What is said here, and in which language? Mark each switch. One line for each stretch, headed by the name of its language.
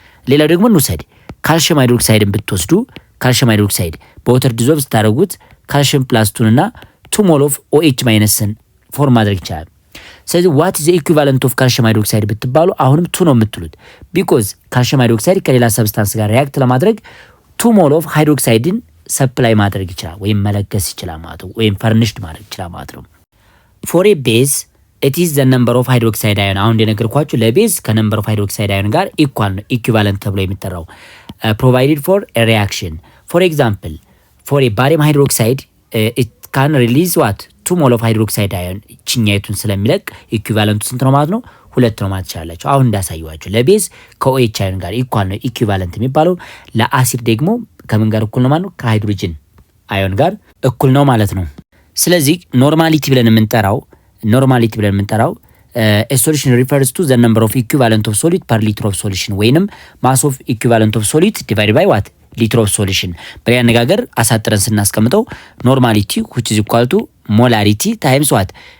Amharic: ሌላ ደግሞ እንውሰድ ካልሽየም ሃይድሮክሳይድን ብትወስዱ ካልሽየም ሃይድሮክሳይድ በወተር ዲዞልቭ ስታደርጉት ካልሽየም +2 እና 2 ሞል ኦፍ OH ማይነስን ፎርም ማድረግ ይችላል። ስለዚህ
English: what is the equivalent of calcium hydroxide
Amharic: ብትባሉ አሁንም 2 ነው የምትሉት
English: because calcium hydroxide
Amharic: ከሌላ ሰብስታንስ ጋር ሪአክት ለማድረግ 2 ሞል ኦፍ ሃይድሮክሳይድን ሰፕላይ ማድረግ ይችላል ወይም መለገስ ይችላል ማለት ነው፣ ወይም ፈርኒሽድ ማድረግ ይችላል ማለት ነው።
English: for a base it is the number of hydroxide ion
Amharic: አሁን እንደነገርኳችሁ ለቤዝ ከነምበር ኦፍ ሃይድሮክሳይድ አዮን ጋር ኢኳል ነው ኢኩቫለንት ተብሎ የሚጠራው
English: provided for a reaction. For example, for a barium hydroxide it can release what 2 mole of hydroxide ion
Amharic: ቺኛይቱን ስለሚለቅ ኢኩቫለንቱ ስንት ነው ማለት ነው? 2 ነው ማለት ይችላልላችሁ። አሁን እንዳሳየዋችሁ ለቤዝ ከኦኤች አዮን ጋር ኢኳል ነው ኢኩቫለንት የሚባለው፣ ለአሲድ ደግሞ ከምን ጋር እኩል ነው ማለት ነው? ከሃይድሮጅን አዮን ጋር እኩል ነው ማለት ነው። ስለዚህ ኖርማሊቲ ብለን የምንጠራው
English: a solution refers to the number of equivalent of solid per liter of solution ወይንም mass of equivalent of solid divided by what liter of solution።
Amharic: በሌላ አነጋገር አሳጥረን ስናስቀምጠው ኖርማሊቲ
English: which is equal to molarity times what